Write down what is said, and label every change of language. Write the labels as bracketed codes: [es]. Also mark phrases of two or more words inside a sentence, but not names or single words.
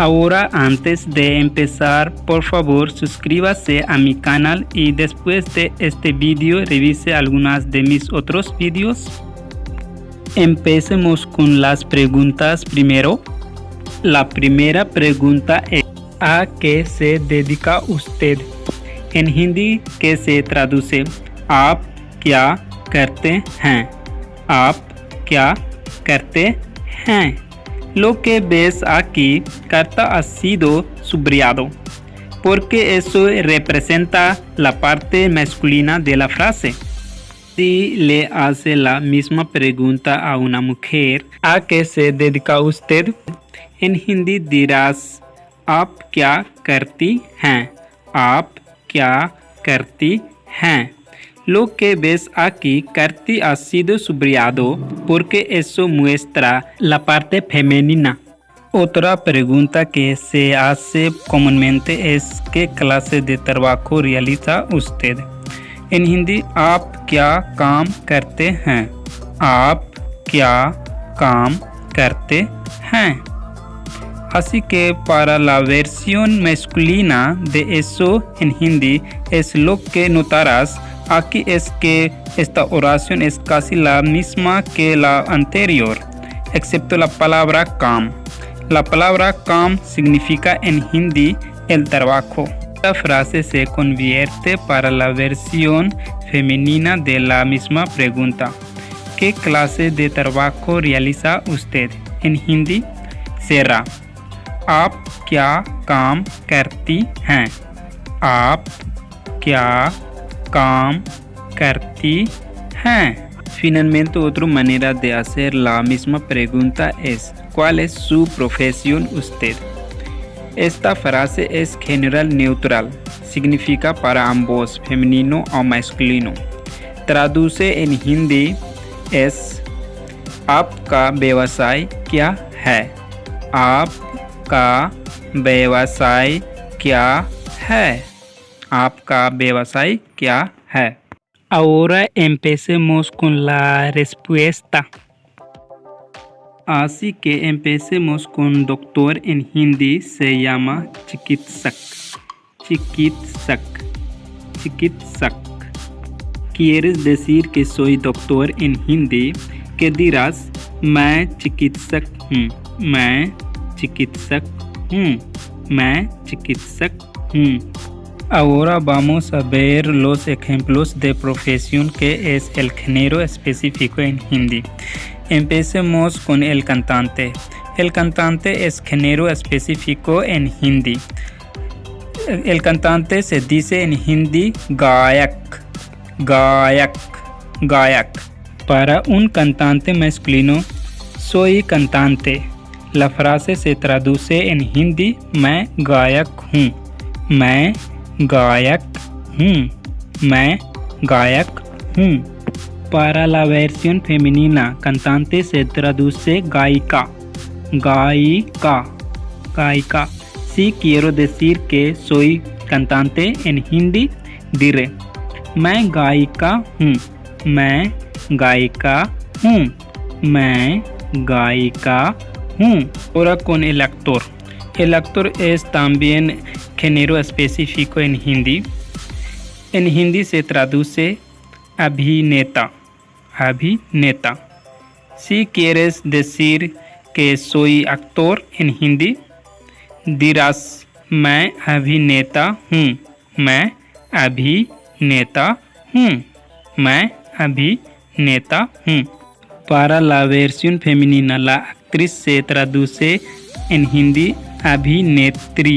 [es] Ahora, antes de empezar, por favor, suscríbase a mi canal y después de este vídeo revise algunas de mis otros vídeos. Empecemos con las preguntas primero. La primera pregunta es: ¿a qué se dedica usted? En hindi, ¿qué se traduce? [hi] आप क्या करते हैं? आप क्या करते हैं? [es] Lo que ves aquí carta ha sido subrayado, porque eso representa la parte masculina de la frase. Si le hace la misma pregunta a una mujer, ¿a qué se dedica usted? En hindi dirás, [hi] आप क्या करती हैं? आप क्या करती हैं? [es] Lo que ves aquí करती ha sido subrayado porque eso muestra la parte femenina. Otra pregunta que se hace comúnmente es: ¿qué clase de trabajo realiza usted? En hindi, [hi] आप क्या काम करते हैं? आप क्या काम करते हैं? [es] Así que para la versión masculina de eso en hindi es lo que notarás aquí es que esta oración es casi la misma que la anterior, excepto la palabra काम. La palabra काम significa en hindi el trabajo. Esta frase se convierte para la versión femenina de la misma pregunta: ¿qué clase de trabajo realiza usted? En hindi será: [hi] आप क्या काम करती हैं? आप क्या काम करती हैं? [es] Finalmente, otra manera de hacer la misma pregunta es: ¿cuál es su profesión usted? Esta frase es general neutral, significa para ambos, femenino o masculino. Traduce en hindi es: [hi] आपका व्यवसाय क्या है? आपका व्यवसाय क्या है? आपका व्यवसाय क्या है? [es] Ahora empecemos con la respuesta. Así que empecemos con doctor en hindi se llama चिकित्सक. [hi] चिकित्सक, चिकित्सक. [es] ¿Quieres decir que soy doctor en hindi? ¿Qué dirás? [hi] मैं चिकित्सक हूँ. मैं चिकित्सक हूँ. मैं चिकित्सक हूँ. [es] Ahora vamos a ver los ejemplos de profesión que es el género específico en hindi. Empecemos con el cantante. El cantante es género específico en hindi. El cantante se dice en hindi [hi] गायक, गायक, गायक. [es] Para un cantante masculino, soy cantante. La frase se traduce en hindi: [hi] मैं गायक हूँ. मैं गायक हूँ. मैं गायक हूँ. [es] Para la versión femenina, cantante se traduce [hi] गायिका, गायिका, गायिका. [es] Si quiero decir que soy cantante en hindi, diré: [hi] मैं गायिका हूँ. मैं गायिका हूँ. मैं गायिका हूँ. [es] Ahora con el actor. El actor es también género específico en hindi. En hindi se traduce [hi] अभिनेता, अभिनेता. [es] Si quieres decir que soy actor en hindi, dirás: [hi] मैं अभिनेता हूँ. मैं अभिनेता हूँ. मैं अभिनेता हूँ. [es] Para la versión femenina, la actriz se traduce en hindi abhinetri.